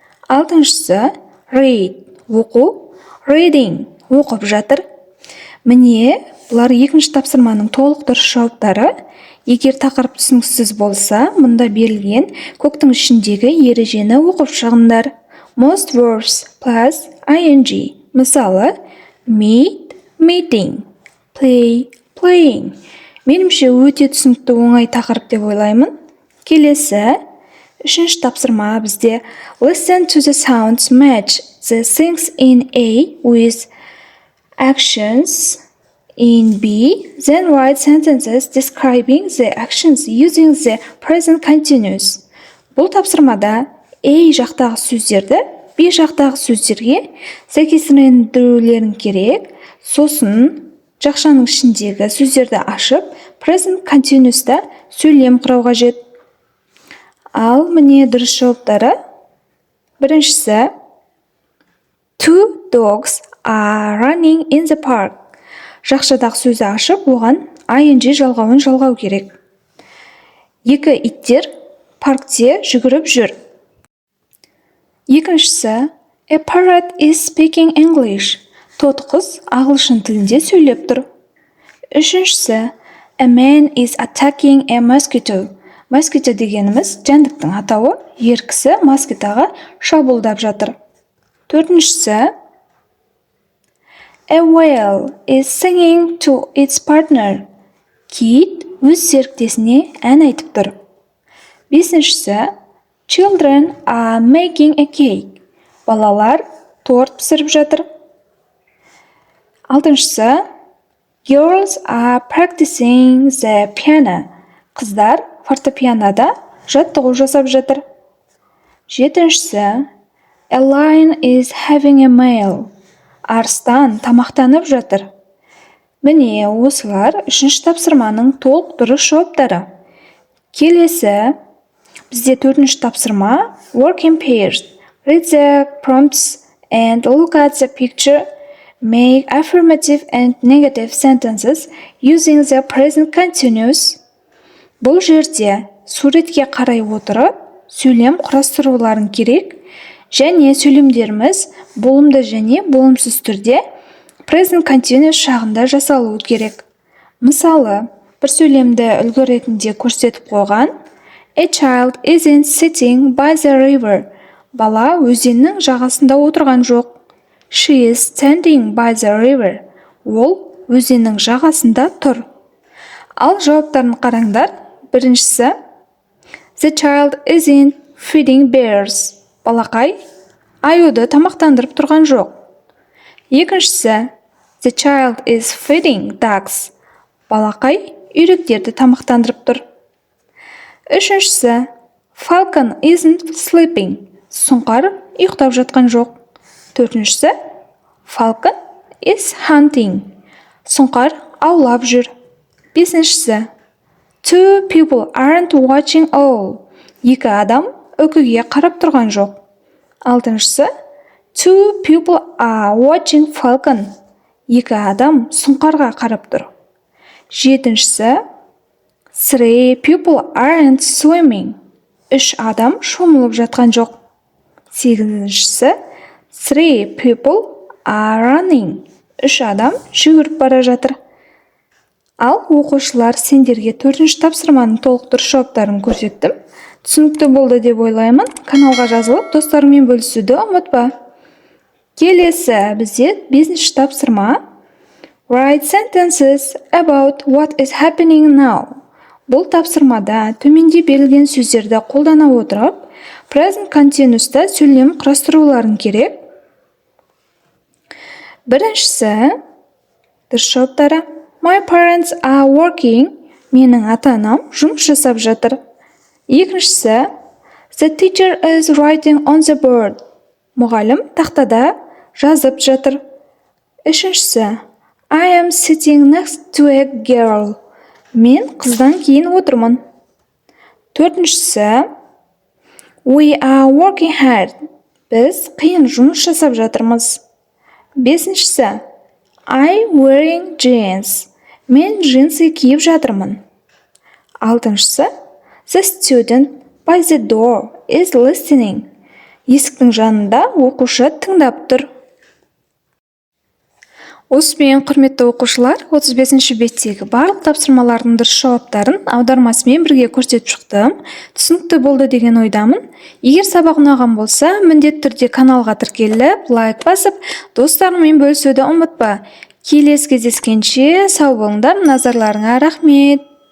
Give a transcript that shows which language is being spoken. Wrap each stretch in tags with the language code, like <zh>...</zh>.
<kk>Алтыншысы, read, оқу, reading, оқып жатыр. Міне, бұлар екінші тапсырманың толық дұрыс жауаптары. Егер тақырып түсініксіз болса, мұнда берілген көктің ішіндегі ережені оқып шығыңдар.</kk> <en>Most verbs plus ing. Мысалы, meet, meeting, play, playing.</en> <kk>Меніңше өте түсінікті оңай тақырып деп ойлаймын. Келесі, үшінші тапсырма бізде</kk> <en>listen to the sounds, match the things in A with actions in B, then write sentences describing the actions using the present continuous.</en> <kk>Бұл тапсырмада A жақтағы сөздерді B жақтағы сөздерге сәйкестендірулерің керек. Сосын жақшаның ішіндегі сөздерді ашып, present continuous'та сөйлем құрау қажет. Ал міне дұрыс жауаптары.</kk> <en>Біріншісі, two dogs are running in the park.</en> <kk>Жақшадағы сөзді ашып, оған ing жалғауын жалғау керек. Екі иттер паркте жүгіріп жүр.</kk> <en>Екіншісі, a parrot is speaking English.</en> <kk>Тоты қыз ағылшын тілінде сөйлеп тұр.</kk> <en>Үшіншісі, a man is attacking a mosquito.</en> <kk>Mosquito дегеніміз жәндіктің атауы, ер кісі москитаға шабуылдап жатыр.</kk> <en>Төртіншісі, a whale is singing to its partner.</en> <kk>Кит өз серіктесіне ән айтып тұр.</kk> <en>Бесіншісі, children are making a cake.</en> <kk>Балалар торт пісіріп жатыр.</kk> <en>Алтыншысы, girls are practicing the piano.</en> <kk>Қыздар фортепианода жаттығу жасап жатыр.</kk> <en>Жетіншісі, a lion is having a meal.</en> <kk>Арыстан тамақтанып жатыр. Міне осылар үшінші тапсырманың толық дұрыс жауаптары. Келесі бізде төртінші тапсырма</kk> <en>work in pairs. Read the prompts and look at the picture. Make affirmative and negative sentences using the present continuous.</en> <kk>Бұл жерде суретке қарай отырып, сөйлем құрастыруларын керек, және сөйлемдеріміз болымды және болымсыз түрде present continuous шағында жасалуы керек. Мысалы, бір сөйлемді үлгі ретінде көрсетіп қойған.</kk> <en>A child isn't sitting by the river.</en> <kk>Бала өзеннің жағасында отырған жоқ.</kk> <en>She is standing by the river.</en> <kk>Ол өзеннің жағасында тұр. Ал жауаптарын қараңдар.</kk> <en>Біріншісі The child isn't feeding bears.</en> <kk>Балақай аюды тамақтандырып тұрған жоқ.</kk> <en>Екіншісі The child is feeding ducks.</en> <kk>Балақай үйректерді тамақтандырып тұр.</kk> <en>Үшіншісі Falcon isn't sleeping.</en> <kk>Сұңқар ұйықтап жатқан жоқ.</kk> <en>Төртіншісі Falcon is hunting.</en> <kk>Сұңқар аулап жүр.</kk> <en>Бесіншісі Two people aren't watching all.</en> <kk>Екі адам үкіге қарап тұрған жоқ.</kk> <en>Алтыншысы Two people are watching Falcon.</en> <kk>Екі адам сұңқарға қарап тұр.</kk> <en>Жетіншісі Three people aren't swimming.</en> <kk>Үш адам шомылып жатқан жоқ.</kk> <en>Сегізіншісі Three people are running.</en> <kk>Үш адам жүгіріп бара жатыр. Ал оқушылар, сендерге төртінші тапсырманың толық дұрыс жауаптарын көрсеттім. Түсінікті болды деп ойлаймын. Каналға жазылып, достарыңмен бөлісуді ұмытпа. Келесі бізде бесінші тапсырма</kk> <en>Write sentences about what is happening now.</en> <kk>Бұл тапсырмада төменде берілген сөздерді қолдана отырып, present continuous'та сөйлем құрастыруларын керек. Біріншісі дұрыс жауаптары</kk> <en>My parents are working.</en> <kk>Менің ата-анам жұмыс жасап жатыр.</kk> <en>Екіншісі The teacher is writing on the board.</en> <kk>Мұғалім тақтада жазып жатыр.</kk> <en>Үшіншісі I am sitting next to a girl.</en> <kk>Мен қыздан кейін отырмын.</kk> <en>Төртіншісі We are working hard.</en> <kk>Біз қиын жұмыс жасап жатырмыз.</kk> <en>Бесіншісі I wearing jeans.</en> <kk>Мен джинсы киіп жатырмын.</kk> <en>Алтыншысы The student by the door is listening.</en> <kk>Есіктің жанында оқушы тыңдап тұр. Осымен құрметті оқушылар, 35-ші беттегі барлық тапсырмалардың дұрыс жауаптарын аудармасымен бірге көрсетіп шықтым. Түсінікті болды деген ойдамын. Егер сабақ ұнаған болса, міндетті түрде каналға тіркеліп, лайк басып, достарыңмен бөлісуді ұмытпа. Келесі кездескенше сау болыңдар, назарларыңа рахмет.</kk>